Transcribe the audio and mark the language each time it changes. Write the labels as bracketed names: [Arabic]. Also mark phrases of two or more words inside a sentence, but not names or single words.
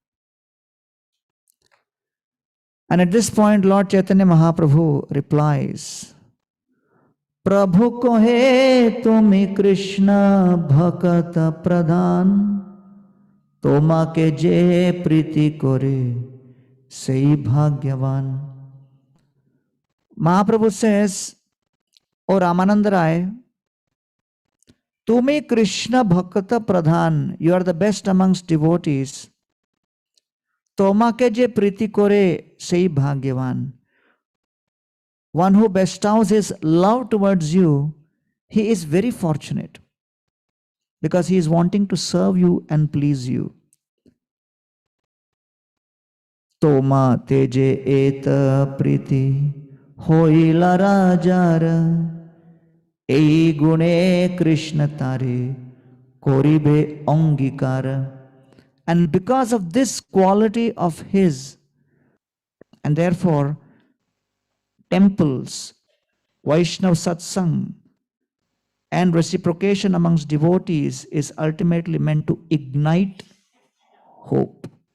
[English] And at this point, Lord Chaitanya Mahaprabhu replies, [Bangla] প্রভু কহে তুমি কৃষ্ণ ভকত প্রধান, তোমাকে যে প্রীতি করে সেই ভাগ্যবান. [English] Mahaprabhu says, O Ramananda Rai, [Bangla] তুমি কৃষ্ণ ভকত প্রধান, [English] you are the best amongst devotees. [Bangla] তোমাকে যে প্রীতি করে সেই ভাগ্যবান. [English] One who bestows his love towards you, he is very fortunate because he is wanting to serve you and please you. [Bangla] তোমাতে যে এত প্রীতি হইল রাজার. এই গুণে কৃষ্ণ তারে করিবে অঙ্গীকার. [English] And because of this quality of his, and therefore temples, Vaishnava satsang, and reciprocation amongst devotees is ultimately meant to ignite hope.